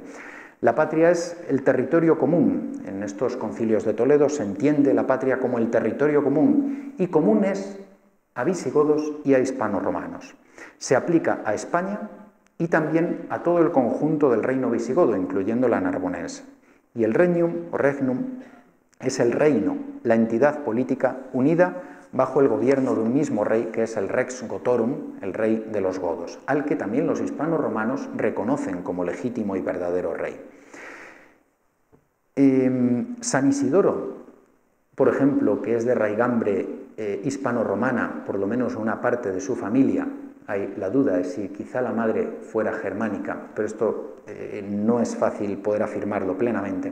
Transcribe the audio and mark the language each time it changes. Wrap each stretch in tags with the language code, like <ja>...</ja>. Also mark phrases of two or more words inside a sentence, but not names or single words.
<es>La patria es el territorio común. En estos concilios de Toledo se entiende la patria como el territorio común, y comunes a visigodos y a hispano-romanos. Se aplica a España y también a todo el conjunto del reino visigodo, incluyendo la narbonense. Y el regnum o regnum es el reino, la entidad política unida bajo el gobierno de un mismo rey, que es el</es> <la>rex gotorum,</la> <es>el rey de los godos, al que también los hispano-romanos reconocen como legítimo y verdadero rey. San Isidoro, por ejemplo, que es de raigambre hispano-romana, por lo menos una parte de su familia, hay la duda de si quizá la madre fuera germánica, pero esto no es fácil poder afirmarlo plenamente.</es>